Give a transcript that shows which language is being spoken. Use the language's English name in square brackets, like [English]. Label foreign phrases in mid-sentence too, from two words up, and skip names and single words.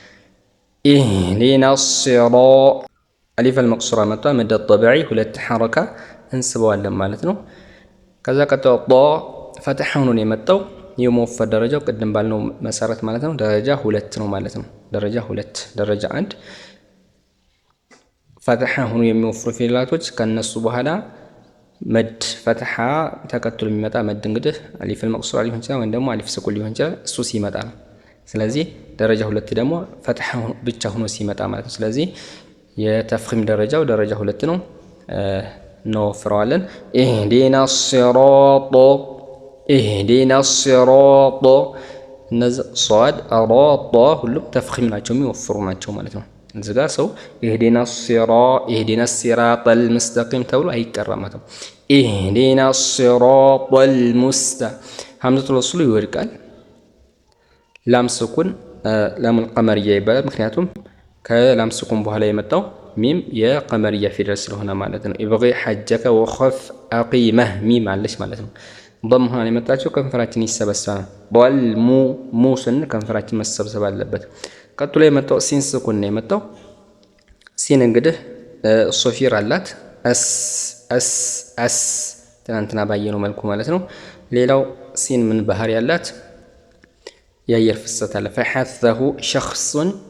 [Amharic] ዲናሲራ [Arabic] ألف المقصورة [Amharic] መጣ [Arabic] مد طبيعي [Amharic] 2 ሐረካ እንስበዋለን ማለት ነው። ከዛ ቀጥሎ ጣ ፈትሐ ሆኖ ነው የመጣው የመወፈር ደረጃው ቅድም ባልነው መሰረት ማለት ነው ደረጃ 2 ነው ማለት ነው። ደረጃ 2 ደረጃ 1 ፈትሐ ሆኖ የሚወፍሩ ፊደላቶች ከነሱ በኋላ መድ ፈትሐ ተከትሎ የሚመጣ መድ እንግዲህ [Arabic] ألف المقصورة [Amharic] ሊሆን ይችላል ወይም ደግሞ [Arabic] ألف سكون [Amharic] ሊሆን ይችላል። እሱ ሲመጣ ነው። ስለዚህ ደረጃ 2 ደግሞ ፈትሐ ብቻ ሆኖ ሲመጣ ማለት ነው። ስለዚህ የተፍኺም ደረጃው ደረጃ 2 ነው። [Arabic] نوفرالن اهدنا الصراط اهدنا الصراط نز صاد أراط [Amharic] ሁሉም ተፍኺም ናቸው የሚወፍሩ ናቸው ማለት ነው። እዚህ ጋር ሰው اهدنا [Arabic] الصراط المستقيم [Amharic] ተብሎ አይቀራማትም። [Arabic] اهدنا الصراط همزة الوصل [Amharic] ይወድቃል። ላም ስኩን [Arabic] لام القمرية [Amharic] ይባላል። ምክንያቱም ከላም ስኩን በኋላ የመጣው ሚም የቀመርያ ፊደል ስለሆነ ማለት ነው። [Arabic] ابغ حجك وخف عقيمه [Amharic] ሚም አለች ማለት ነው። ضم ሆና የመጣችው ከንፈራችን ይሰበሰባል። ضل ሙ ስንል ከንፈራችን መሰብሰብ አለበት። ቀጥሎ የመጣው ሲን ስኩን ነው የመጣው። ሲን እንግዲህ ሶፊር አላት አስ ትናንትና ባየነው መልኩ ማለት ነው። ሌላው ሲን ምን ባህሪ ያላት የአየር ፍሰት አለ። [Arabic] فحثه شخص